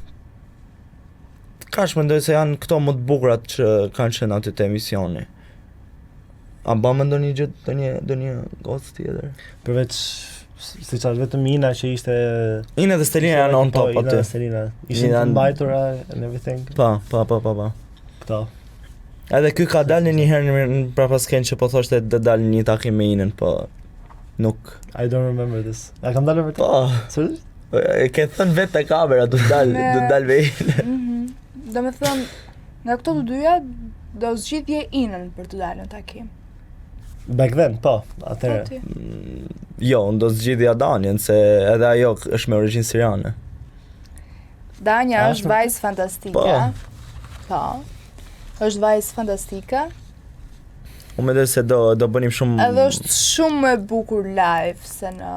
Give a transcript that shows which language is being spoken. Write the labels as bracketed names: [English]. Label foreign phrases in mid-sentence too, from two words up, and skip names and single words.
[Albanian] Kash mendoj se janë këto më të bukurat që kanë qenë aty te emisioni. A bëmë ndonjë gjë, ndonjë gocë tjetër? Përveç si çfarë vetëm Ina që ishte Ina dhe Stelina janë [English] on top [Albanian] aty. Stelina ishin të mbajtura [English] and everything. [Albanian] Po. Këto. Edhe ky ka dalë një herë në prapasken që po thoshte të dalë një takim me Inën, po nuk. [English] I don't remember this. [Albanian] A kam dalë vërtet? Po. Seriozisht? E ke thënë vetë te kamera do të dalë me Inën. Domethënë, nga këto të dyja do zgjidhje Inën për të dalë në takim. [English] Back then, [Albanian] po, atëherë. Jo, unë do zgjidhja Danjen, se edhe ajo është me origjinë siriane. Danja është vajzë fantastike. Po. Është vajzë fantastike. Unë mendoj se do bënim shumë. Edhe është shumë e bukur live se në